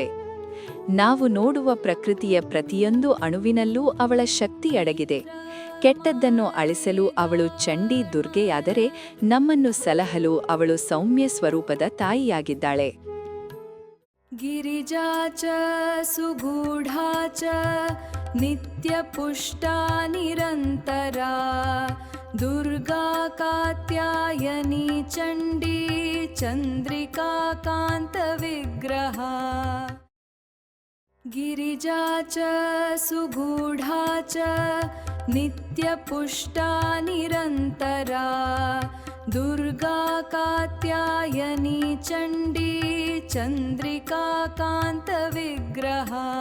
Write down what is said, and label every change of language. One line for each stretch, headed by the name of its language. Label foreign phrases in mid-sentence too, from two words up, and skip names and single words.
Kannada: ನಾವು ನೋಡುವ ಪ್ರಕೃತಿಯ ಪ್ರತಿಯೊಂದು ಅಣುವಿನಲ್ಲೂ ಅವಳ ಶಕ್ತಿ ಅಡಗಿದೆ. ಕೆಟ್ಟದ್ದನ್ನು ಅಳಿಸಲು ಅವಳು ಚಂಡಿ ದುರ್ಗೆಯಾದರೆ, ನಮ್ಮನ್ನು ಸಲಹಲು ಅವಳು ಸೌಮ್ಯ ಸ್ವರೂಪದ ತಾಯಿಯಾಗಿದ್ದಾಳೆ.
Sanskrit: ಗಿರಿಜಾ ಚ ಸುಗೂಢಾ ಚ ನಿತ್ಯಪುಷ್ಟಾ ನಿರಂತರಾ ದುರ್ಗಾ ಕಾತ್ಯಾಯನಿ ಚಂಡಿ ಚಂದ್ರಿಕಾ ಕಾಂತವಿಗ್ರಹಾ. ಗಿರಿಜಾ ಚ ಸುಗೂಢಾ ಚ ನಿತ್ಯಪುಷ್ಟಾ ನಿರಂತರಾ ದುರ್ಗಾ ಕಾತ್ಯಾಯನಿ ಚಂಡಿ ಚಂದ್ರಿಕಾ ಕಾಂತವಿಗ್ರಹಾ.